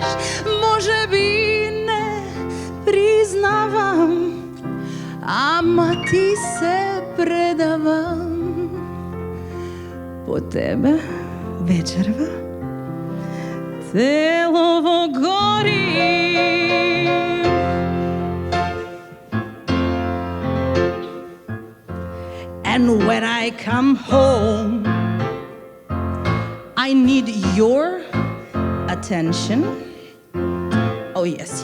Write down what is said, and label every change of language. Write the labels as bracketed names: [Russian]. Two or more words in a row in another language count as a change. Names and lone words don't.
[Macedonian] Може би не признавам, ама ти се предавам. По тебе вечерва телово гори. [English] And when I come home, I need your attention. Oh yes.